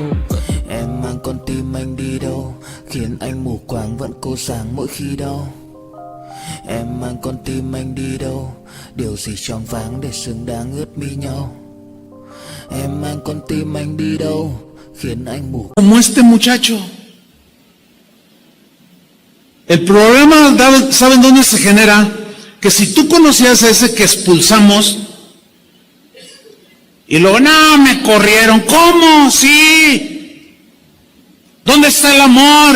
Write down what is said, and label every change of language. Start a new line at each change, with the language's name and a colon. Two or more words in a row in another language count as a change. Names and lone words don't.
Vietnamese: Em mang con tim anh đi đâu, khiến anh mù quáng vẫn cố sáng mỗi khi đau. Em mang con tim anh đi đâu, điều gì choáng váng để xứng đáng ướt mi nhau. Em mang con tim anh đi đâu, khiến anh mù.
Spanish: Como este muchacho. El problema, ¿saben dónde se genera? Que si tú conocías a ese que expulsamos y luego, no, me corrieron. ¿Cómo? Sí. ¿Dónde está el amor?